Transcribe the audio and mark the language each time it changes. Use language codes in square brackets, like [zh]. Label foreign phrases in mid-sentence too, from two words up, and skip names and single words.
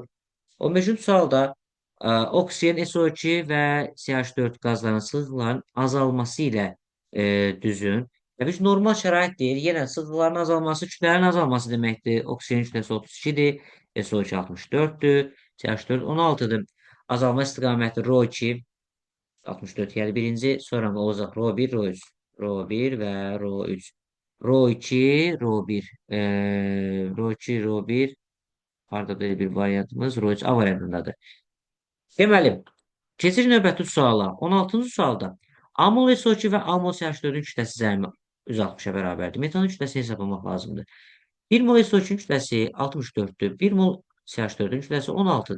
[az] 15-ci sualda oksigen, SO2 və CH4 qazlarının sıxlıqların azalması ilə düzün. Və biz normal şərait deyil. Yenə sıxlıqların azalması, kütlənin azalması deməkdir. Oksigen kütləsi 32-dir, SO2 64-dür, CH4 16-dır. Azalma istiqaməti ρ2 64 yəni birinci, sonra olacaq ρ1, ρ3, ρ1 və ρ3. ρ2, ρ1, ρ2, ρ1 harda belə bir variantımız ρ3 A variantındadır. Deməli, keçir növbəti suala. 16-cı sualda amol SO2 və amol CH4-ün kütləsi cəmi 160-a bərabərdir. Metanın kütləsini hesablamaq lazımdır. 1 mol SO2-nin kütləsi 64-dür. 1 mol CH4-ün kütləsi 16-dır.